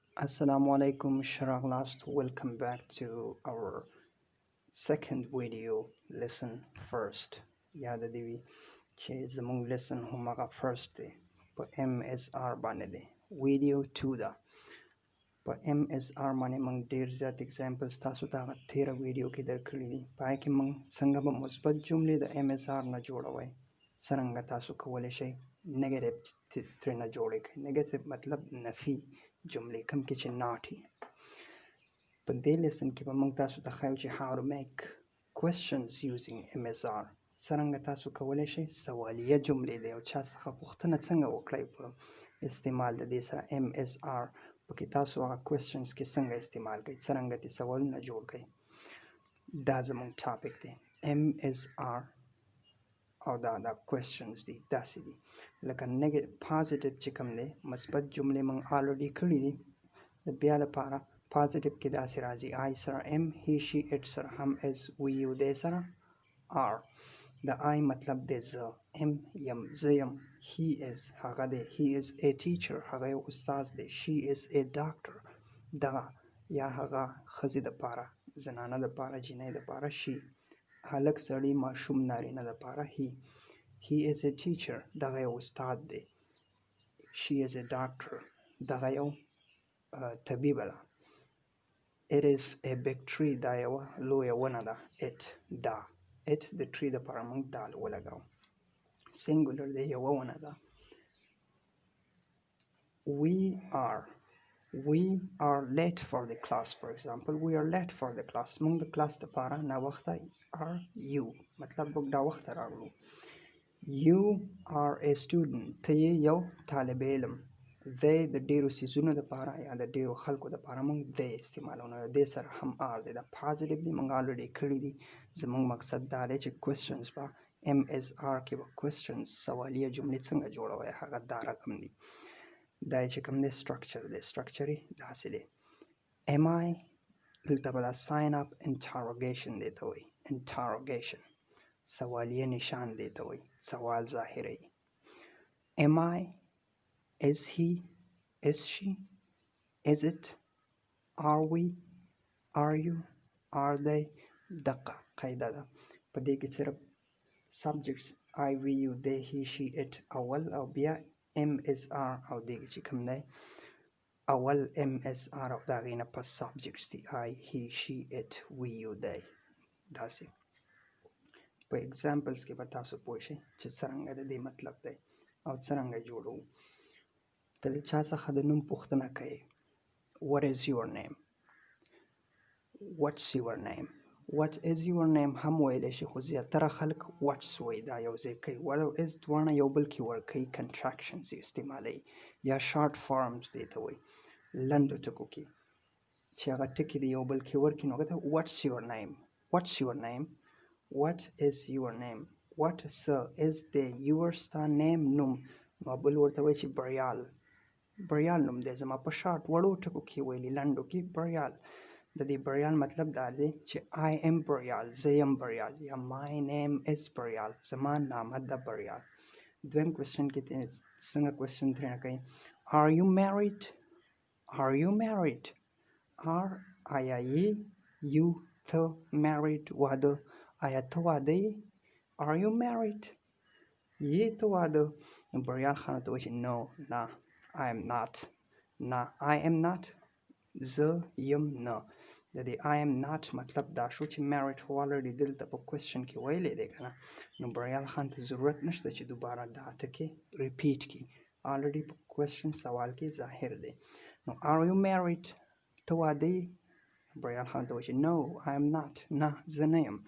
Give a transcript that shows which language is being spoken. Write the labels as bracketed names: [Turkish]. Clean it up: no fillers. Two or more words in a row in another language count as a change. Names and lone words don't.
[Arabic] السلام علیکم, Raغلاست. [English] Welcome back to our second video lesson first. [Pashto] یاد دی وی چې زموږ lesson همغه first دی په MSR باندې دی. Video 2 ده. په MSR باندې موږ ډیر زیات examples تاسو ته هغه تیره ویډیو کې درکړي دي. پای کې موږ څنګه به مثبت جملې د MSR نه جوړوي. څرنګه تاسو کولی شئ نیگیټیو ترې نه جوړې کړئ. نیگیټیو مطلب نفي جملې کوم کې چې ناټي. په دې لیسن کې به موږ تاسو ته ښایو چې [English] how to make questions using MSR. [Pashto] څرنګه تاسو کولی شئ سوالیه جملې دی او چا څخه پوښتنه څنګه وکړئ په استعمال د دې سره MSR. پکې تاسو هغه questions کې څنګه استعمال کړئ، څرنګه دې سوالونه جوړ کړئ. دا زموږ ټاپک دی MSR او دا questions دي داسې دي لکه پازیټیو چې کوم دی مثبت جملې موږ already کړي دي. د بیا لپاره پازیټیو کې داسې راځي I سره M [English] he she it [Pashto] سره هم [English] is we you they [Pashto] سره are. د I مطلب دی زه M یم زه یم [English] he is [Pashto] هغه دی [English] he is a teacher [Pashto] هغه یو استاد دی [English] she is a doctor [Pashto] دغه یا هغه ښځې دپاره زنانه دپاره جینۍ دپاره she هلک سړی ماشوم نارینه دپاره [English] he is a teacher [Pashto] دغه یو استاد دی [English] she is a doctor [Pashto] دغه یو طبیبه ده [English] it is a big tree [Pashto] دا یوه لویه ونه ده it د tree دپاره موږ دال ولګوو singular دی یوه ونه ده. [English] we are late for the class for example we are late for the class [Pashto] موږ د کلاس دپاره ناوخته [English] are you [Pashto] مطلب موږ ناوخته راغلو. [English] you are a student [Pashto] ته یې یو طالب علم. they د ډیرو څیزونو دپاره یا د ډیرو خلکو دپاره موږ they استعمالونه دې سره هم are دی. دا پازیټیو دی موږ already کړي دي. زموږ مقصد دا دی چې questions به MSR کې به questions سوالیه جملې څنګه جوړوئ هغه دا رقم دي. دا چې کوم دی structure دی structure یې داسې دی. [English] am I [Pashto] دلته به دا [English] sign up interrogation [Pashto] دی ته وایي interrogation سوالیه نشان دی ته وایي سوال ظاهروي. [English] am I is he is she is it are we are you are they [Pashto] دقه قاعده ده. په دې کې صرف [English] subjects I we you they he she it [Pashto] اول او بیا MSR او دې چې کوم دی اول MSR او د هغې نه پس subjects دي [English] I he she it we you they. [Pashto] داسې په examples کې به تاسو پوه شئ چې څرنګه د دې مطلب دی او څرنګه جوړوو. ته له چا څخه د نوم پوښتنه کوې [English] what is your name what's your name what is your name [Pashto] هم ویلی شي خو زیاتره خلک what's وایي دا یو ځای کوي. what is دواړه یو بل کې ورکوي contractions یې استعمالوي یا short forms دی ته وایي لنډو ټکو کې چې هغه ټکي د یو بل کې ورکړي نو هغه [English] what's your name what's your name what is your name what is the your [Pashto] ستا name نوم نو بل ورته وایي چې بریال نوم دی زما په شارټ وړو ټکو کې ویلي لنډو کې بریال. د دې بریال مطلب دا دی چې [English] I am [Pashto] بریال زه یم بریال یا [English] my name is [Pashto] بریال زما نامه ده بریال. دویم کوېسچن کې څنګه کوېسچن ترېنه کوي [English] are you married [Pashto] آیا یې you ته married واده آیا ته واده یې [English] are you married [Pashto] یې ته واده. نو بریال خان ته وایي چې no نه [English] I am not [Pashto] نه [English] I am not [Pashto] زه یم نه. د دې [English] I am not [Pashto] مطلب دا شو چې married خو already دلته په کوېسچن کې ویلی دی که نه نو بریال خان ته ضرورت نشته چې دوباره دا ټکې ریپیټ کړي already په کوېسچن سوال کې ظاهر دی. نو [English] are you married [Pashto] ته واده یې بریال خان ته وایي چې [English] no I am not [Pashto] نه زه نه یم.